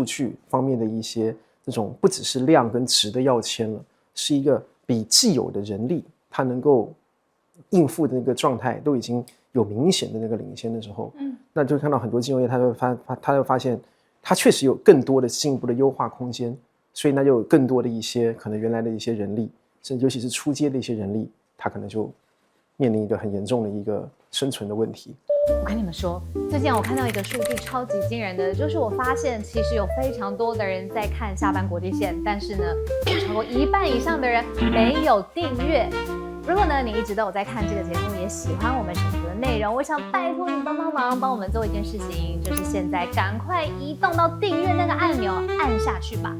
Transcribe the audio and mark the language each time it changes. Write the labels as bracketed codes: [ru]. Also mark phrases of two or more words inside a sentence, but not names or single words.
[zh] 據方面的一些這種不只是量跟質的要簽了，是一個比既有的人力它能夠應付的那個狀態都已經有明顯的那個領先的時候，那就看到很多金融業他會發現它確實有更多的進一步的優化空間，所以那就有更多的一些可能原來的一些人力，甚至尤其是初階的一些人力，它可能就面臨一個很嚴重的一個生存的問題。我跟你們說，最近我看到一個數據超級驚人的，就是我發現其實有非常多的人在看下班國際線，但是呢，有超過1半以上的人沒有訂閱。如果呢，你一直都有在看這個節目，也喜歡我們整個的內容，我想拜托你幫忙，幫我們做一件事情，就是現在趕快移動到訂閱那個按鈕，按下去吧。